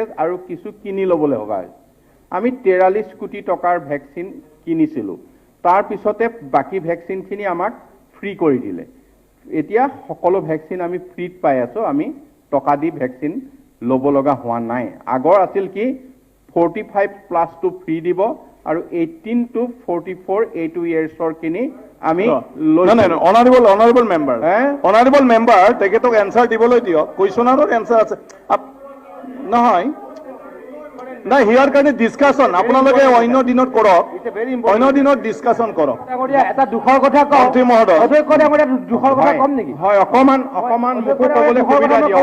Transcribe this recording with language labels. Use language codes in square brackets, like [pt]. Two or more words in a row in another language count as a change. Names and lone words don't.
[as] আৰু কিছু কিনি লবলৈ হবা আমি 43 কোটি টকাৰ ভ্যাকচিন কিনিছিলো তাৰ পিছতে বাকি ভ্যাকচিন খিনি আমাক ফ্ৰী কৰি দিলে এতিয়া সকলো ভ্যাকচিন আমি ফ্ৰীত পাই আছো আমি টকা দি ভ্যাকচিন লব লগা হোৱা নাই আগৰ আছিল কি [en] 45 plus to free [as] দিব আৰু 18 to 44 8 yearsৰ কিনি আমি [en] honorable member [as] তেখেতক এনসার দিবলৈ দিও কোৱেশ্যনৰ এনসার আছে নহয় না হিয়াৰ কাৰণে ডিসকাশন আপোনালোকে অন্য দিনত কৰক অন্য দিনত ডিসকাশন কৰক এটা দুখৰ কথা কম মন্ত্ৰী মহোদয় অধ্যক্ষ ডাঙৰীয়া দুখৰ কথা কম নেকি হয় অকমান মুখ ক'বলৈ সুবিধা দিয়ক